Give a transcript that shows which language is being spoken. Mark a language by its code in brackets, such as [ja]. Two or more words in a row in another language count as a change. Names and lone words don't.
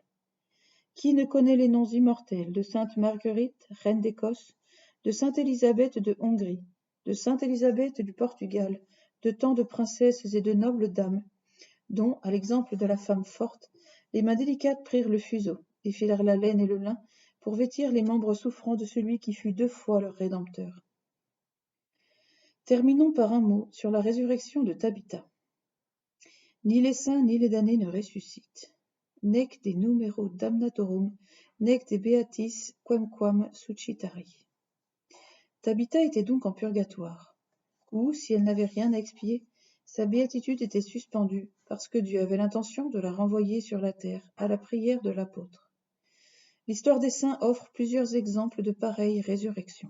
[fr] Qui ne connaît les noms immortels de sainte Marguerite, reine d'Écosse, de sainte Élisabeth de Hongrie, de sainte Élisabeth du Portugal, de tant de princesses et de nobles dames, dont, à l'exemple de la femme forte, les mains délicates prirent le fuseau, et filèrent la laine et le lin pour vêtir les membres souffrants de celui qui fut 2 fois leur Rédempteur. Terminons par un mot sur la résurrection de Tabitha. Ni les saints ni les damnés ne ressuscitent. [la] Nec de numero damnatorum, nec de beatis quemquam suscitari. [fr] Tabitha était donc en purgatoire, où, si elle n'avait rien à expier, sa béatitude était suspendue parce que Dieu avait l'intention de la renvoyer sur la terre à la prière de l'apôtre. L'histoire des saints offre plusieurs exemples de pareilles résurrections.